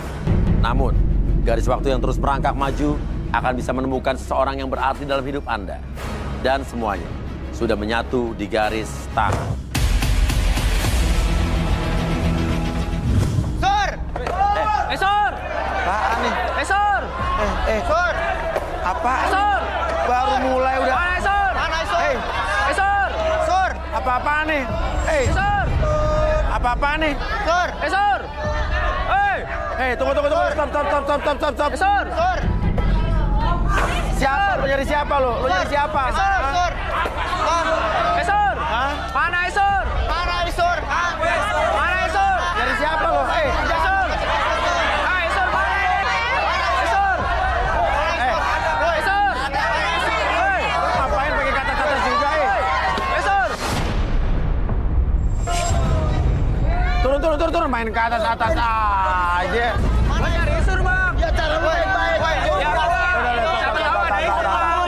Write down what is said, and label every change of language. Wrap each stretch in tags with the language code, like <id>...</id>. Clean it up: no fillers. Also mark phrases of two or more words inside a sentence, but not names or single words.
<id>Namun, garis waktu yang terus merangkak maju akan bisa menemukan seseorang yang berarti dalam hidup Anda. Dan semuanya sudah menyatu di garis tangan. Sur! Sur! Apaan nih? Sur! Sur! Apaan? Sur! Baru mulai udah. Mana Sur? Mana Sur? Sur! Sur! Apa-apaan nih? Sur! Apa-apaan nih? Sur! Sur! Tunggu. Stop. Sur! Sur! Siapa? Lu nyari siapa lu? Lu nyari siapa? Sur! Sur! Sur! Hah? Mana Sur? Mana Sur? Mana Sur? Nyari siapa lu? Sur! Hai Sur, mana? Sur! Sur! Ngapain pakai kata-kata juga, Sur! Turun, main ke atas aja. Mana nyari Sur, Bang? Ya cara lu baik-baik. Ya, Bang. Siapa tahu ada Sur, Bang.</id>